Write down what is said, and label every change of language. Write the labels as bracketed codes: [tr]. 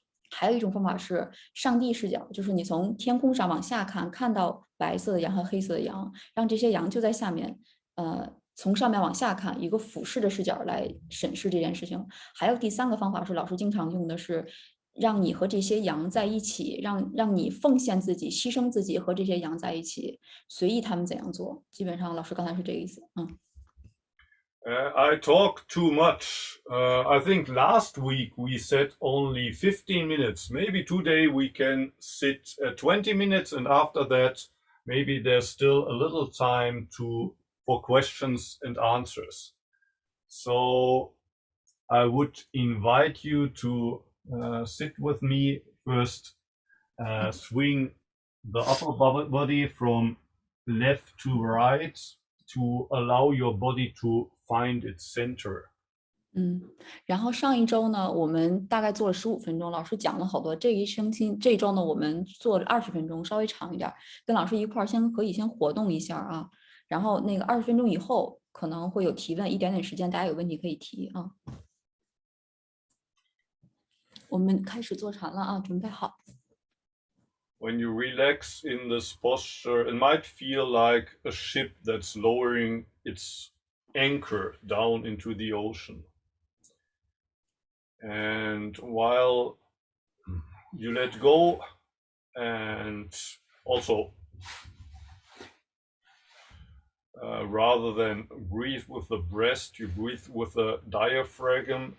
[zh] 还有一种方法是上帝视角，就是你从天空上往下看，看到白色的羊和黑色的羊，让这些羊就在下面，从上面往下看，一个俯视的视角来审视这件事情。还有第3个方法是老师经常用的是，让你和这些羊在一起，让你奉献自己、牺牲自己，和这些羊在一起，随意他们怎样做。基本上老师刚才是这个意思。 [en] I talk too much. I think last week we said only 15 minutes. Maybe today we can sit 20 minutes, and after that, maybe there's still a little time for questions and answers. So I would invite you to sit with me first, swing the upper body from left to right to allow your body to find its center. [zh] 然后上一周呢，我们大概做了15分钟，老师讲了好多。这一周呢，我们做了20分钟，稍微长一点，跟老师一块儿可以先活动一下啊。然后那个20分钟以后可能会有提问，一点点时间，大家有问题可以提啊。我们开始坐禅了啊，准备好。 [en] When you relax in this posture, it might feel like a ship that's lowering its anchor down into the ocean. And while you let go, and also rather than breathe with the breast, you breathe with the diaphragm.